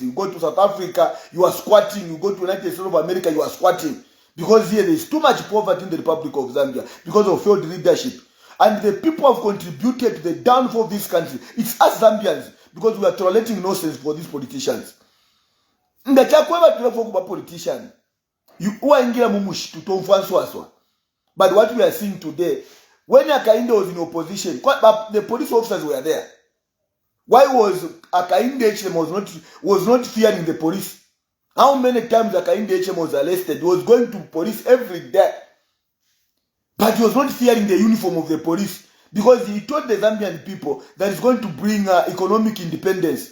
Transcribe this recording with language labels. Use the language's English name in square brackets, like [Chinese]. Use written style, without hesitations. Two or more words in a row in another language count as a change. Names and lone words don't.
[English] You go to South Africa, you are squatting. You go to United States of America, you are squatting. Because here there is too much poverty in the Republic of Zambia because of failed leadership. And the people have contributed to the downfall of this country. It's us Zambians, because we are tolerating nonsense for these politicians. [Bemba] Politician. You uwaingira mumushi tutomfanswaswa. [English] But what we are seeing today, when Akainde was in opposition, the police officers were there. Why was Akainde Echema was not fearing the police? How many times Akainde Echema was arrested? He was going to police every day. But he was not fearing the uniform of the police, because he told the Zambian people that it's going to bring economic independence.